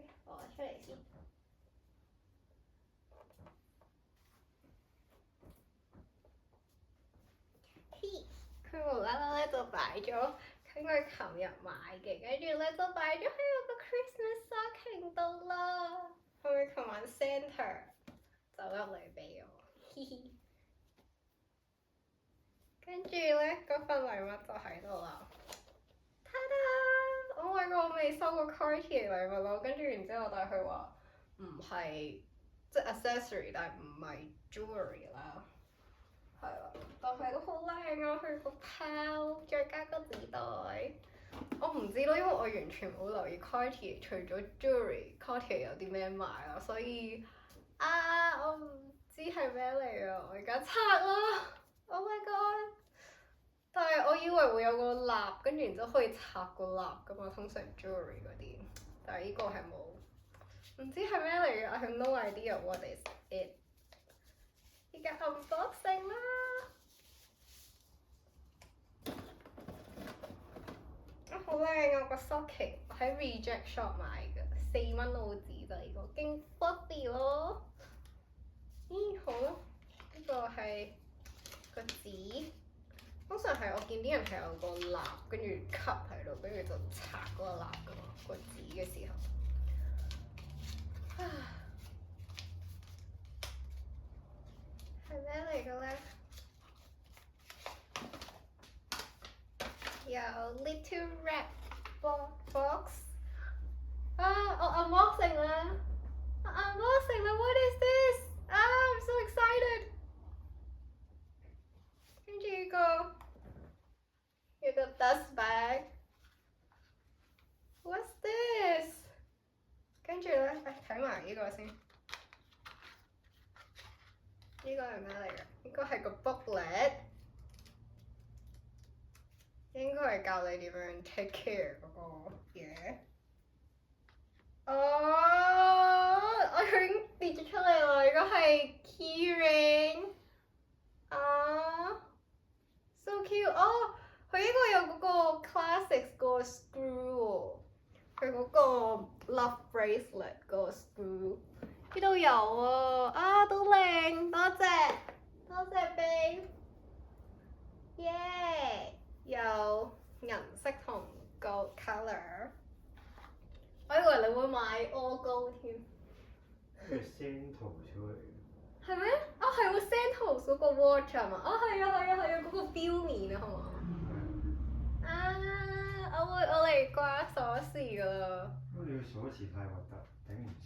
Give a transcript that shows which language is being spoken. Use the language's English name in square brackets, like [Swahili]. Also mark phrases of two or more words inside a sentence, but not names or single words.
[Cantonese] 攞出嚟先。佢無啦啦咧就擺咗，應該係琴日買嘅，跟住咧就擺咗喺我個 [English] Christmas stocking [Cantonese] 度啦。係咪琴晚 Santa 走入嚟俾我？嘻嘻。跟住咧，嗰份禮物就喺度啦。ta da！ [English] Oh my god！ [Cantonese] 我未收過 Cartier 禮物咯，跟住然之後，但係佢話唔係即係 accessory，但係唔係 jewelry 啦。係啦，但係都好靚啊！佢個包，再加個紙袋。我唔知咯，因為我完全冇留意 Cartier 除咗 jewelry，Cartier 有啲咩賣啦，所以我唔知係咩嚟啊！我而家拆啦。 [English] Oh my god！ [Cantonese] 但係我以為會有個蠟，跟住然之後可以拆個蠟噶嘛，通常 jewelry 嗰啲，但係呢個係冇，唔知係咩嚟嘅。 [English] I have no idea what is it。 [Cantonese] 而家 unboxing 啦，好靚啊個 socket，我喺 Reject Shop 買嘅，4蚊澳紙就呢個，勁 fluffy 咯。好咯，呢個係個紙。通常係我見啲人係有個蠟，跟住吸喺度，跟住就拆嗰個蠟噶嘛，個紙嘅時候。係咩嚟嘅咧？ [English] 有 little red box。我 unboxing 啦！unboxing 啦 ！What is this？ I'm so excited！ [Cantonese] 跟住呢個。有個 [English] dust bag。What's this？ [Cantonese] 跟住咧，睇埋呢個先。呢個係咩嚟嘅？應該係個 booklet， 應該係教你點樣 take care 嗰個嘢。我已經跌咗出嚟啦！呢個係 keyring。 [English] so cute！ [Cantonese] 佢呢個有嗰個 classics 個 screw 喎，佢嗰個 [English] love bracelet [Cantonese] 嗰個 screw， 呢度有啊，都靚，多謝 babe， 耶！有銀色同 [English] gold color， [Cantonese] 我以為你會買 [English] all gold [Cantonese] 添。係 Santos 出嚟嘅。係咩？係喎 Santos 嗰個 watch 係嘛？係啊，嗰個錶面啊，係嘛？我嚟掛鎖匙㗎啦。你佢鎖匙太核突，頂唔順。